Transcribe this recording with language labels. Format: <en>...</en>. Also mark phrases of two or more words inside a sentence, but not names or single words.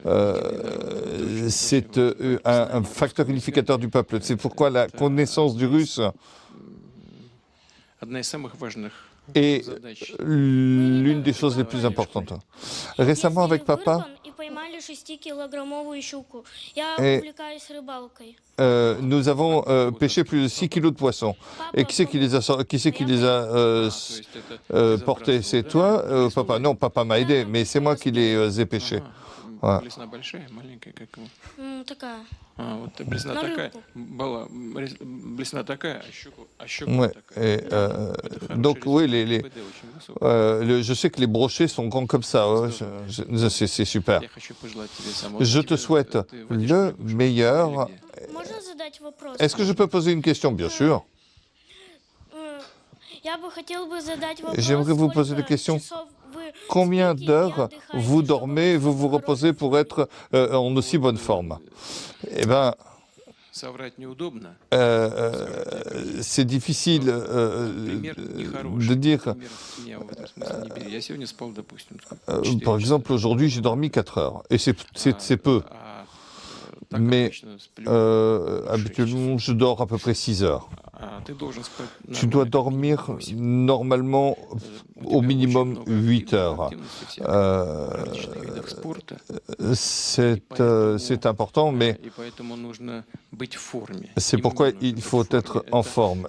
<fr>C'est un facteur unificateur du peuple. C'est pourquoi la connaissance du russe</fr> <ru>одна из самых важных</ru> <fr>est</fr> <ru>задач.</ru> <fr>l'une des choses les plus importantes. Récemment, avec papa,</fr> <ru>И поймали 6-килограммовую щуку. Я</ru> <fr>Et-</fr> <ru>увлекаюсь рыбалкой.</ru> <fr>nous avons pêché plus de 6 kilos de poissons. Et qui c'est qui les a, portés? C'est toi, papa? Non, papa m'a aidé, mais c'est moi qui les ai pêchés.</fr> <ru>Ага.</ru> <fr>Ouais.</fr> <ru>Блесна большая, маленькая, как его. Такая. Вот блесна На такая. рыбку. Была блесна такая, а щука</ru> <fr>Ouais.</fr> <ru>вот такая.</ru> <fr>Et,</fr> <ru>Это хороший</ru> <fr>donc, oui,</fr> <ru>результат. ПД очень высокий.</ru> <fr>je sais que les brochets sont grands comme ça. Ouais, c'est super.</fr> <ru>Я хочу пожелать тебе самого</ru> <fr>Je te</fr> <ru>лучшего.</ru> <fr>souhaite</fr> <ru>Ты водишь</ru> <fr>le</fr> <ru>рыбу, что</ru> <fr>meilleur.</fr> <ru>или где? Можно задать вопрос?</ru> <fr>Est-ce que je peux poser une question? Bien sûr.</fr> <ru>Я бы хотел бы задать вопрос.</ru> <fr>J'aimerais vous poser la</fr> <ru>сколько</ru> <fr>question.</fr> <ru>часов вы</ru> <fr>Combien</fr> <ru>спите и</ru> <fr>d'heures</fr> <ru>отдыхаете,</ru> <fr>vous</fr> <ru>чтобы</ru> <fr>dormez, vous vous reposez pour être en aussi bonne forme? Eh bien,</fr> <ru>Соврать неудобно.</ru> <fr>c'est difficile</fr> <ru>Пример нехороший.</ru> <fr>de dire.</fr> <ru>Пример меня в этом смысле не бери. Я сегодня спал, допустим,</ru> <fr>Par exemple, aujourd'hui, j'ai dormi 4 heures. Et c'est peu. Mais habituellement, je dors à peu près 6 heures. Tu dois dormir normalement au minimum 8 heures. C'est important, mais c'est pourquoi il faut être en forme.</fr>